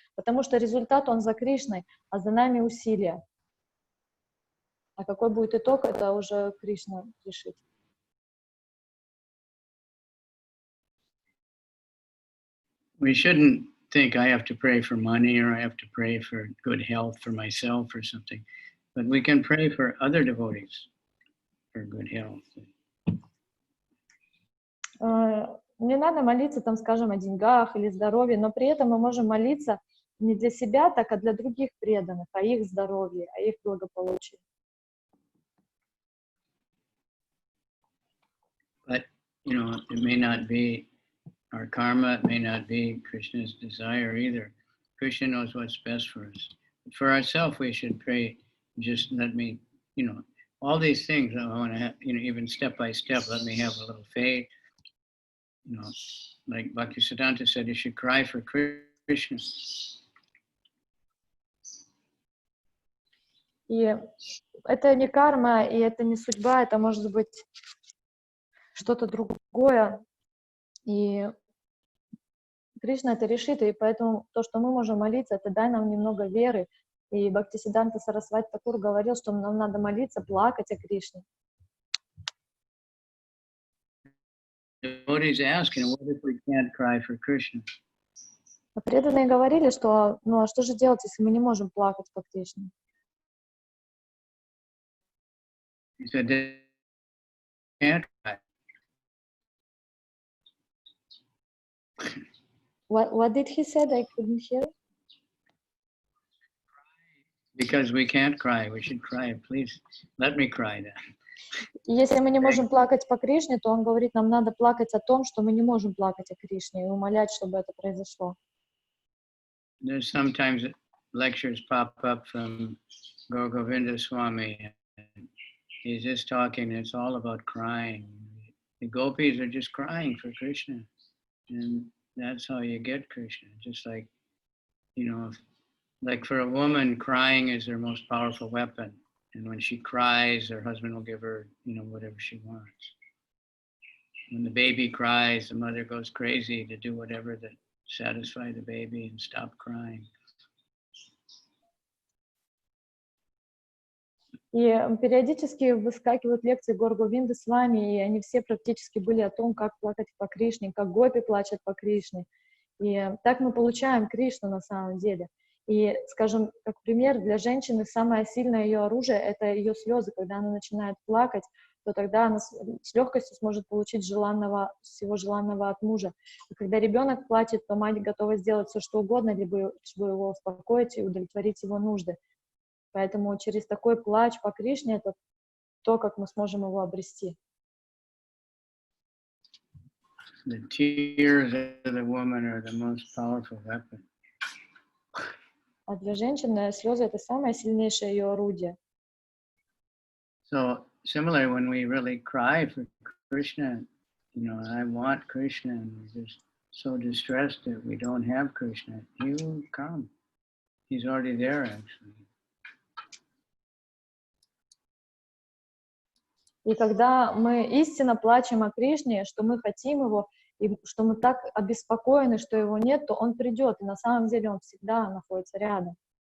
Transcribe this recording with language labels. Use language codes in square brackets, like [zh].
[ru] Потому что результат, он за Кришной, а за нами усилия. А какой будет итог, это уже Кришна решит. [en] We shouldn't think I have to pray for money or I have to pray for good health for myself or something. But we can pray for other devotees for good health. Не надо молиться, там, скажем, о деньгах или здоровье, но при этом мы можем молиться не для себя, так, а для других преданных, о их здоровье, о их благополучии. But, it may not be our karma, it may not be Krishna's desire either. Krishna knows what's best for us. For ourselves, we should pray, just let me, all these things, I want to have, even step by step, let me have a little faith. Like Bhaktisiddhanta said, you should cry for Krishna. [ru] И это не карма, и это не судьба, это может быть что-то другое. И Кришна это решит, и поэтому то, что мы можем молиться, это дай нам немного веры. И Бхактисиддханта Сарасвати Такур говорил, что нам надо молиться, плакать о Кришне. [en] Devotees ask, what if we can't cry for Krishna? [ru] А преданные говорили, что, а что же делать, если мы не можем плакать по Кришне? [en] He said, they can't cry. What did he say? I couldn't hear. Because we can't cry, we should cry. Please, let me cry then. [ru] Если мы не можем плакать по Кришне, то он говорит, нам надо плакать о том, что мы не можем плакать о Кришне, и умолять, чтобы это произошло. [en] There's sometimes lectures pop up from Kavicandra Swami. He's just talking, it's all about crying. The gopis are just crying for Krishna. And that's how you get Krishna. Just like, like for a woman, crying is her most powerful weapon. And when she cries, her husband will give her, whatever she wants. When the baby cries, the mother goes crazy to do whatever to satisfy the baby and stop crying. [ru] И периодически выскакивают лекции Говинды Свами, и они все практически были о том, как плакать по Кришне, как гопи плачут по Кришне. И так мы получаем Кришну на самом деле. И, скажем, как пример, для женщины самое сильное ее оружие — это ее слезы. Когда она начинает плакать, то тогда она с легкостью сможет получить всего желанного от мужа. И когда ребенок плачет, то мать готова сделать все, что угодно, либо чтобы его успокоить и удовлетворить его нужды. Поэтому через такой плач по Кришне — это то, как мы сможем его обрести. [en] The tears of the woman are the most powerful weapon. [ru] А для женщины слезы — это самое сильнейшее ее орудие. [en] So similarly, when we really cry for Krishna, I want Krishna, and we're just so distressed that we don't have Krishna, he will come. He's already there, actually. [ru] И когда мы истинно плачем о Кришне, что мы хотим его, и что мы так обеспокоены, что его нет, то он придет, и на самом деле он всегда находится рядом.